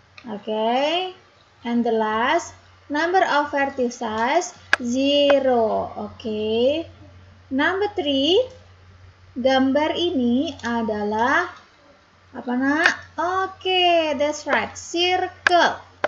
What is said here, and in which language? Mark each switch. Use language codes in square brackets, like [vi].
[en] Okay, and the last number of vertices 0. Okay, number 3, [id] gambar ini adalah apa nak? [en] Okay, that's right, circle.